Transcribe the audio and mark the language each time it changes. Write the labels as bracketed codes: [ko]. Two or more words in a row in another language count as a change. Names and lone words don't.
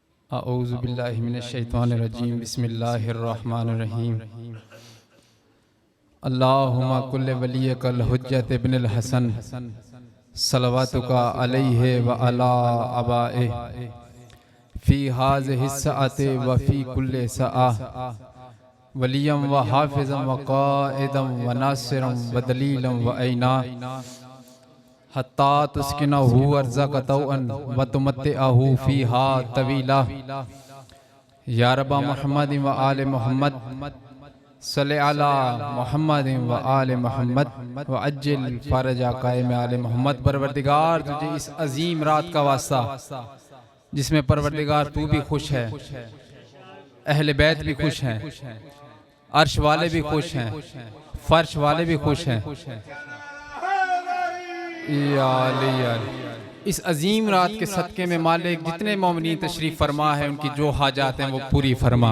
[ar] أعوذ بالله من الشيطان الرجيم بسم الله الرحمن الرحيم. اللهم كل وليك الحجة ابن الحسن صلواتك عليه وعلى آبائه في هذه الساعة وفي كل ساعة وليا وحافظا وقائدا وناصرا ودليلا وعينا حتى تسكنه أرضك طوعا وتمتعه فيها طويلا. يا رب محمد وآل محمد صل على محمد وآل محمد وعجل فرج قائم آل محمد. [ur] پروردگار تجھے اس عظیم رات کا واسطہ جس میں پروردگار تو بھی خوش ہے، اہل بیت بھی خوش ہیں، عرش والے بھی خوش ہیں، فرش والے بھی خوش ہیں. اس عظیم رات کے صدقے میں مالک جتنے مومنین تشریف فرما ہے ان کی جو حاجات ہیں وہ پوری فرما.